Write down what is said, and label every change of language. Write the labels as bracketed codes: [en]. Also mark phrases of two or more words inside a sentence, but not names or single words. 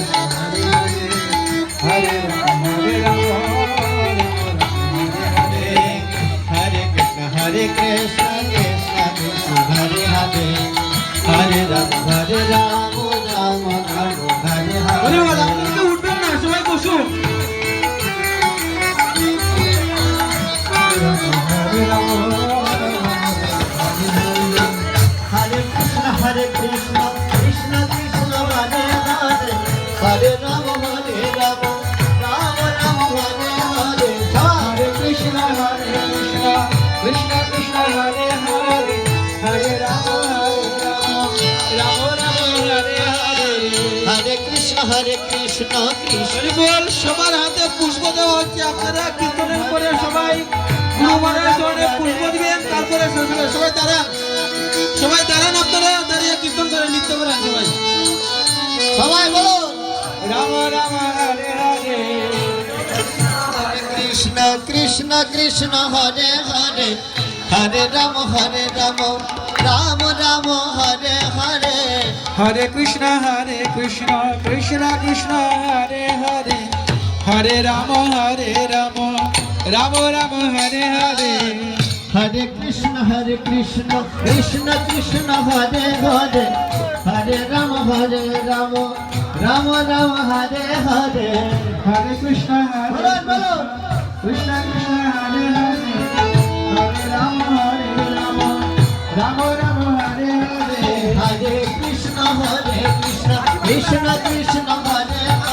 [sa] Hare Rama Hare Krishna Krishna Krishna Hare Hare Hare Rama Rama Hare Hare [bn] উঠবেন না সবাই বসুন [sa] Hare Krishna Krishna Krishna Hare Hare Hare Rama Rama Hare Hare Hare Krishna Krishna Krishna Hare Hare Hare Rama Rama Hare Hare Hare Krishna Krishna [bn] বল সবার হাতে পুষ্প দেওয়া হচ্ছে আপনারা কীর্তনের পরে সবাই গুরুমানের চরণে পুষ্প দিবেন তারপরে সবাই দাঁড়ান আপনারা দাঁড়িয়ে কীর্তন করে নৃত্য করেন সবাই সবাই বলুন [sa] রাম রাম হরে হরে Hare Krishna Krishna Krishna Hare Hare Hare Rama Rama Hare Hare হরে কৃষ্ণ কৃষ্ণ কৃষ্ণ হরে হরে হরে রাম রাম রাম হরে হরে Hare Krishna Krishna Krishna Hare Hare Hare Rama Rama Hare Hare হরে কৃষ্ণ [bn] বলুন বলুন [sa] কৃষ্ণ কৃষ্ণ হরে হরে হরে রাম রাম হরে হরে Hare Krishna Krishna Krishna Hare